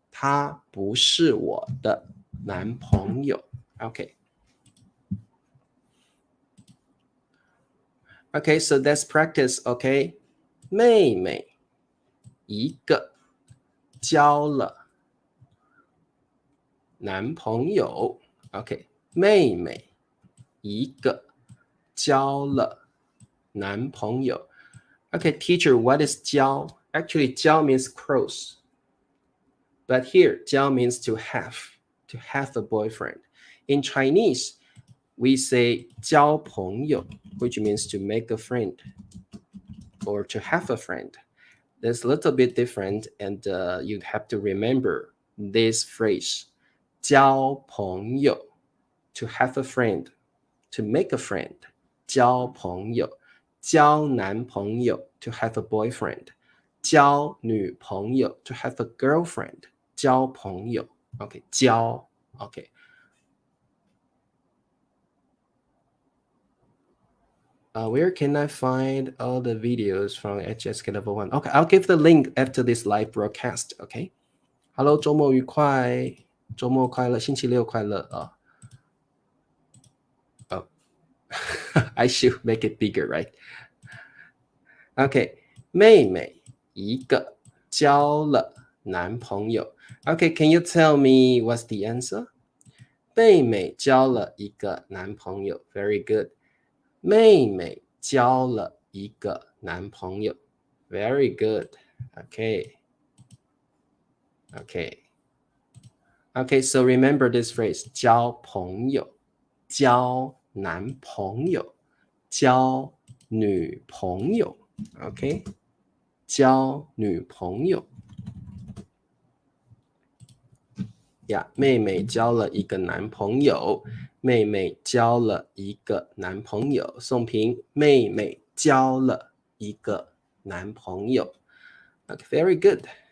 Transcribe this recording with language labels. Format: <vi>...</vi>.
<zh>他不是我的男朋友。Okay.</zh> <en>Okay, so let's practice, okay?</en> <zh>妹妹一个交了男朋友 OK 妹妹一个交了男朋友</zh> <en>Okay, teacher, what is 交? Actually, 交 means close. But here, 交 means to have a boyfriend. In Chinese, we say 交朋友 which means to make a friend or to have a friend. That's a little bit different, and you have to remember this phrase 交朋友 to have a friend, to make a friend</en> <zh>交朋友交男朋友</zh> <en>to have a boyfriend</en> <zh>交女朋友</zh> <en>to have a girlfriend 交朋友 OK 交 OK where can I find all the videos from HSK Level 1? Okay, I'll give the link after this live broadcast. Okay.</en> <zh>Hello, 周末愉快，周末快乐，星期六快乐啊。</zh> <en>Oh, I should make it bigger, right?</en> <zh>Okay, 妹妹一个交了男朋友。</zh> <en>Okay, can you tell me what's the answer?</en> <zh>妹妹交了一个男朋友。Very good. 妹妹交了一个男朋友 Very good.</zh> <en>Okay.</en> <zh>Okay, so remember this phrase 交朋友交男朋友交女朋友 Okay, 交女朋友妹妹交了一个男朋友妹妹交了一个男朋友宋平妹妹交了一个男朋友 Okay, very good.</zh>